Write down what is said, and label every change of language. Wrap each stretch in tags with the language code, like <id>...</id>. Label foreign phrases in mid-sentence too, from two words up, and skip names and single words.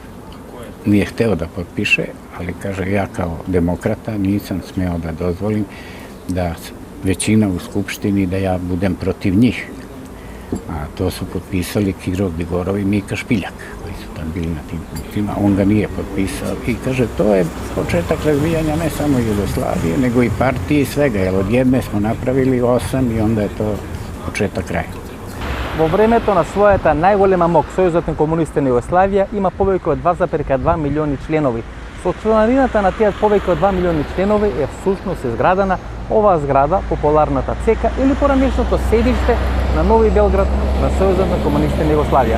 <sr>Nije hteo da potpiše, ali kaže, ja kao demokrata nisam smeo da dozvolim da većina u Skupštini, da ja budem protiv njih. A to su potpisali Kiro Gligorov i Mika Špiljak, koji su tam bili na tim punktima. On ga nije potpisao i kaže to je početak razvijanja ne samo Jugoslavije, nego i partije i svega, jer od jedne smo napravili 8 i onda je to početak kraja.</sr> <mk>Во времето на својата најголема мок, Сојузот на комунистите на Југославија има повеќе од 2,2 милиони членови. Со чланарината на тие повеќе од 2 милиони членови е всушност изградена оваа зграда, популарната ЦК или поранешното седиште на Нови Белград на Сојузот на комунистите на Југославија.</mk>